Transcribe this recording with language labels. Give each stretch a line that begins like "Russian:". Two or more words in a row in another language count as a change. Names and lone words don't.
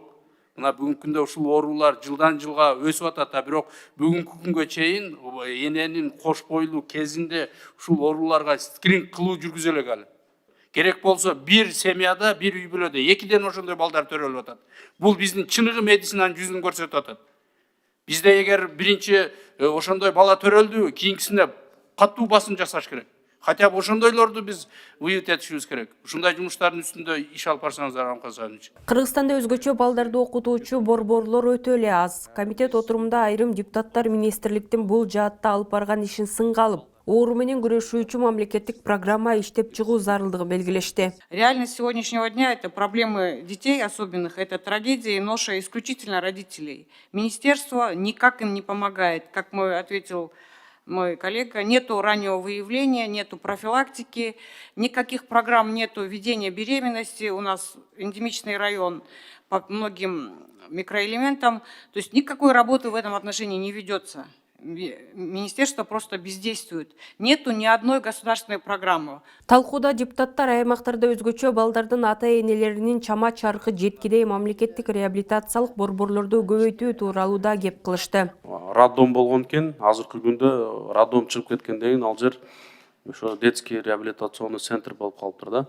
Kyrgyz: Мына бүгүнкү күндө ушул оорулар жылдан жылга өсүп атат, бирок бүгүнкү күнгө чейин эненин кош бойлуу кезинде ушул ооруларга скрининг кылуу жүргүзө элек алы. Керек болсо бир семьяда, бир үй бүлөдө 2ден ошондой балдар төрөлүп атат. Бул биздин чыныгы медицинанын жүзүн көрсөтүп атат. Бизде эгер биринчи ошондой бала төрөлдү, кийинкисине катуу басым жасаш керек. Хотя бы ошондойлорду биз выявить этишибиз керек. Ушундай жумуштардын үстүндө иш алып барсаңыздар амкасаныч. Кыргызстанда өзгөчө балдарды окутуучу борборлор өтө эле аз. Комитет отурумунда айрым депутаттар министрликтин бул жаатта алып барган ишин сынга алып, оору менен күрөшүүчү мамлекеттик программа иштеп чыгуу зарылдыгын белгилешти.
Russian: Реальность сегодняшнего дня – это проблемы детей особенных, это трагедия и ноша исключительно родителей. Министерство никак им не помогает, как ответил мой коллега, нету раннего выявления, нету профилактики, никаких программ нету ведения беременности. У нас эндемичный район по многим микроэлементам. То есть никакой работы в этом отношении не ведется. Министерство просто бездействует. Нету ни одной государственной программы.
Kyrgyz: Талкууда депутаттар аймактарда өзгөчө балдардын ата-энелеринин чама чаркы жеткидей мамлекеттик реабилитациялык борборлорду көбөйтүү тууралуу да кеп кылышты. Роддом болгон экен, азыркы күндө роддом чыгып кеткенден кийин ал жер ошо
Russian: детский реабилитационный центр
Kyrgyz: болуп калыптыр да.